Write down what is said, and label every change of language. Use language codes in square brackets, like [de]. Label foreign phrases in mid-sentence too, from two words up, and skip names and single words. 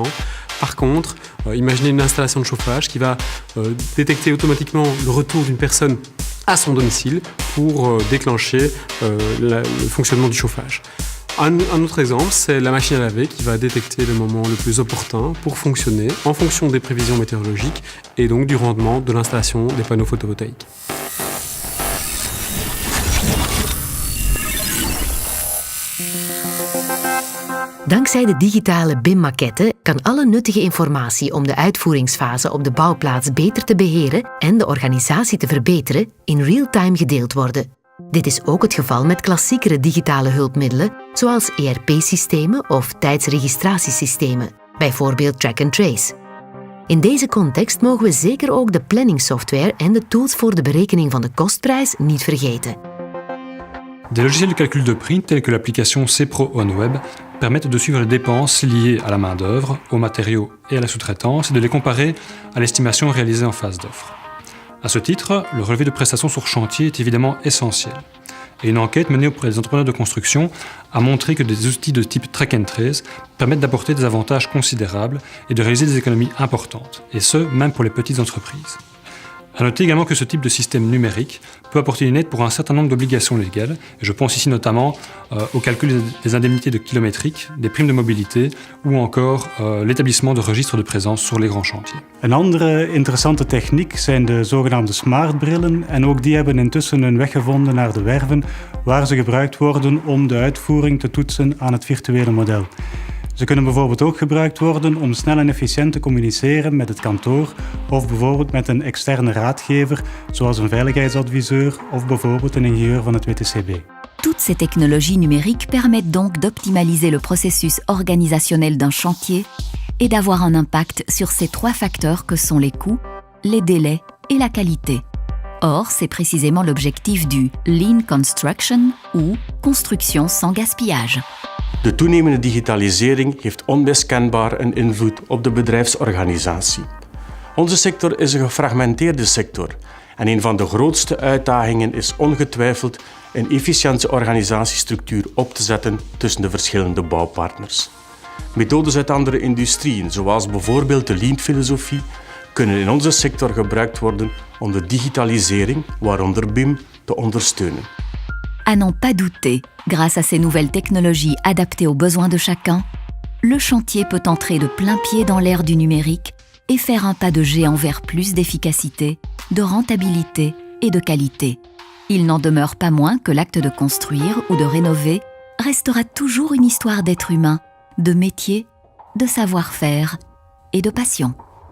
[fr] Par contre, imaginez une installation de chauffage qui va détecter automatiquement le retour d'une personne à son domicile pour déclencher le fonctionnement du chauffage. Un autre exemple, c'est la machine à laver qui va détecter le moment le plus opportun pour fonctionner en fonction des prévisions météorologiques et donc du rendement de l'installation des panneaux photovoltaïques. [nl] Dankzij de digitale BIM-maquette kan alle nuttige informatie om de uitvoeringsfase op de bouwplaats beter te beheren en de organisatie te verbeteren in real-time gedeeld worden. Dit is ook het geval met klassiekere digitale hulpmiddelen zoals ERP-systemen of tijdsregistratiesystemen, bijvoorbeeld [en] track and trace. [nl] In deze context mogen we zeker ook de planningssoftware en de tools voor de berekening van de kostprijs niet vergeten. [fr] Des logiciels de calcul de prix, tels que l'application CPRO OnWeb, permettent de suivre les dépenses liées à la main-d'œuvre, aux matériaux et à la sous-traitance et de les comparer à l'estimation réalisée en phase d'offre. À ce titre, le relevé de prestations sur chantier est évidemment essentiel. Et une enquête menée auprès des entrepreneurs de construction a montré que des outils de type [en] track and trace [fr] permettent d'apporter des avantages considérables et de réaliser des économies importantes, et ce, même pour les petites entreprises. À noter également que ce type de système numérique peut apporter une aide pour un certain nombre d'obligations légales. Et je pense ici notamment au calcul des indemnités de kilométrique, des primes de mobilité ou encore l'établissement de registres de présence sur les grands chantiers. [nl] Een andere interessante techniek zijn de zogenaamde smartbrillen en ook die hebben intussen hun weg gevonden naar de werven waar ze gebruikt worden om de uitvoering te toetsen aan het virtuele model. Ze kunnen bijvoorbeeld ook gebruikt worden om snel en efficiënt te communiceren met het kantoor of bijvoorbeeld met een externe raadgever, zoals een veiligheidsadviseur of bijvoorbeeld een ingenieur van het WTCB. [fr] Toutes ces technologies numériques permettent donc d'optimaliser le processus organisationnel d'un chantier et d'avoir un impact sur ces trois facteurs que sont les coûts, les délais et la qualité. Or, c'est précisément l'objectif du [en] Lean Construction [fr] ou construction sans gaspillage. [nl] De toenemende digitalisering heeft onmiskenbaar een invloed op de bedrijfsorganisatie. Onze sector is een gefragmenteerde sector en een van de grootste uitdagingen is ongetwijfeld een efficiënte organisatiestructuur op te zetten tussen de verschillende bouwpartners. Methodes uit andere industrieën, zoals bijvoorbeeld de Lean-filosofie, kunnen in onze sector gebruikt worden om de digitalisering, waaronder BIM, te ondersteunen. [fr] À n'en pas douter, grâce à ces nouvelles technologies adaptées aux besoins de chacun, le chantier peut entrer de plein pied dans l'ère du numérique et faire un pas de géant vers plus d'efficacité, de rentabilité et de qualité. Il n'en demeure pas moins que l'acte de construire ou de rénover restera toujours une histoire d'être humain, de métier, de savoir-faire et de passion.